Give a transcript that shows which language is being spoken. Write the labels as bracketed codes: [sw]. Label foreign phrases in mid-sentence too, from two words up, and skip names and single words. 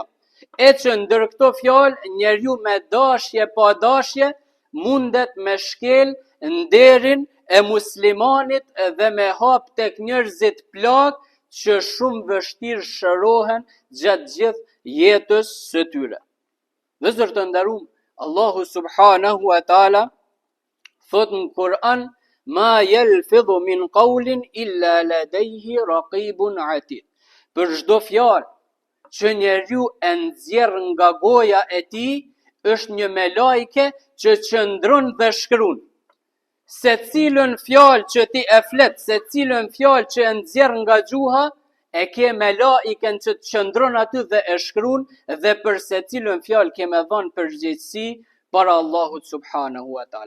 [sq] E që ndër këto fjalë njeriu me dashje pa dashje mundet me shkel nderin e muslimanit dhe me hap tek njerëzit plagë që shumë vështirë shërohen gjatë gjithë jetës së tyre. Vëllezër të nderuar, Allahu [ar] سبحانه وتعالى [sq] thot në Kur'an: [ar] ما يلفظ من قول إلا لديه رقيب عتيد. [sq] Për çdo fjalë që njeriu e nxjerr nga goja e tij, është një melajke që qëndron dhe shkruan. Se cilën fjalë që ti e flet, se cilën fjalë që e nxjerr nga gjuha, e ke melaiken që të qëndron aty dhe e shkruan, dhe për se cilën fjalë ke me dhënë përgjegjësi para Allahut [ar] سبحانه وتعالى.